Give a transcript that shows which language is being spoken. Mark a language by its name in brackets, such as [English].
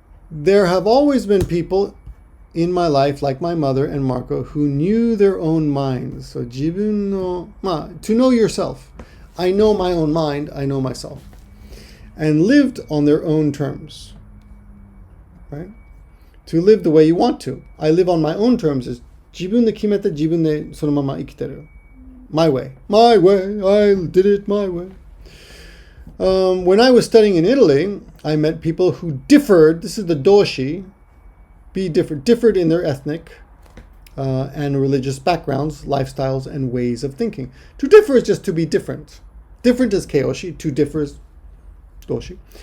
[English] There have always been people in my life, like my mother and Marco, who knew their own minds. So [Japanese] 自分の, [English] to know yourself. I know my own mind. I know myself. And lived on their own terms. Right? To live the way you want to. I live on my own terms is [Japanese] 自分で決めて自分でそのまま生きてる. [English] My way. My way. I did it my way. When I was studying in Italy, I met people who differed. This is the doshi. Differed in their ethnic and religious backgrounds, lifestyles, and ways of thinking. To differ is just to be different. Different is keoshi. To differ is doshi.